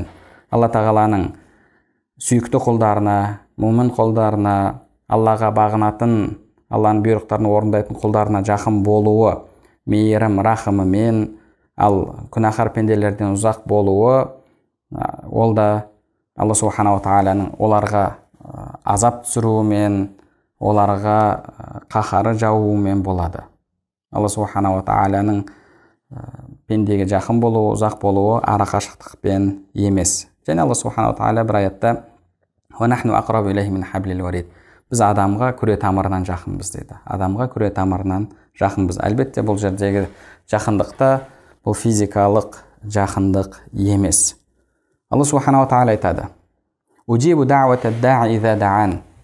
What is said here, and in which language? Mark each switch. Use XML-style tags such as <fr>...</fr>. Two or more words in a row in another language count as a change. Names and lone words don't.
<kk>Алла тағаланың сүйікті құлдарына, мұмин құлдарына, Аллаға бағынатын, Алланың бұйрықтарын орындайтын құлдарына жақын болуы мейірім рахымымен, ал күнәһар пенделерден ұзақ болуы ол да Алла субханала тағаланың оларға азап түсіруімен, оларға қаһары жауымен болады. Алла субханала тағаланың пендеге жақын болуы, ұзақ болуы ара қашықтықпен емес. Және Алла субханала тағала бір аятта</kk> <ar>«ونحن أقرب إليه من حبل الوريد».</ar> <kk>Біз адамға күре тамырынан жақынбыз дейді. Адамға күре тамырынан жақынбыз. Әлбетте бұл жердегі жақындықта бұл физикалық жақындық емес. Алла субханала тағала айтады:</kk> <ar>«أجيب دعوة الداع إذا دعان».</ar>